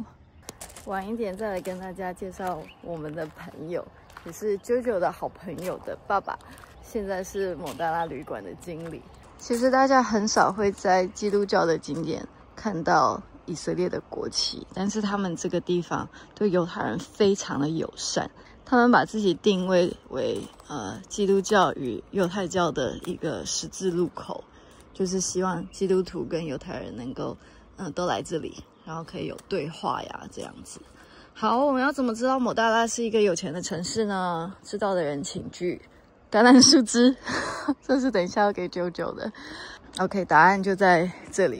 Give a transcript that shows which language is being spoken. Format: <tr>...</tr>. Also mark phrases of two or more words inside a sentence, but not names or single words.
<zh>晚一點再來跟大家介紹我們的朋友，也是JoJo的好朋友的爸爸，現在是某大拉旅館的經理。其實大家很少會在基督教的景點看到以色列的國旗，但是他們這個地方對猶太人非常的友善，他們把自己定位為基督教與猶太教的一個十字路口，就是希望基督徒跟猶太人能夠都來這裡，然後可以有對話呀這樣子。好，我們要怎麼知道某大拉是一個有錢的城市呢？知道的人請舉橄欖樹枝，這是等一下要給JoJo的。OK， 答案就在這裡。</zh>